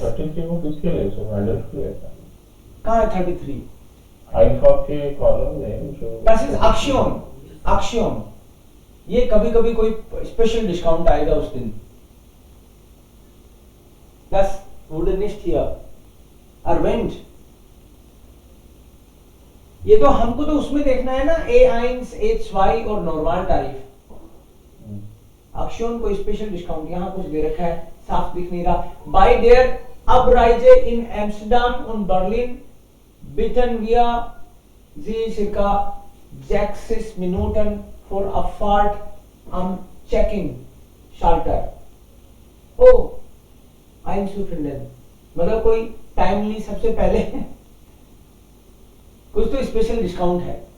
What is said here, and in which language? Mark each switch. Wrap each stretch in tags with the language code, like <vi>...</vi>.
<hi>33 को किसके लिए सर एडल्ट के लिए था कहाँ है 33? अल्फा के कॉलम में जो</hi> <de>Das ist Aktion. Aktion.</de> <hi>ये कभी कभी कोई स्पेशल डिस्काउंट आएगा उस दिन.</hi> <de>Das wurde nicht hier erwähnt.</de> <hi>ये तो हमको तो उसमें देखना है ना A1, A2 और नॉर्मल टैरिफ. Aktion को स्पेशल डिस्काउंट यहाँ कुछ दे रखा है, साफ दिख नहीं रहा.</hi> <de>Bei der Abreise in Amsterdam und Berlin bitten wir Sie circa 6 Minuten vor Abfahrt am Check-in Schalter. Oh, einzufinden.</de> <hi>मतलब कोई टाइमली सबसे पहले कुछ तो स्पेशल डिस्काउंट है.</hi>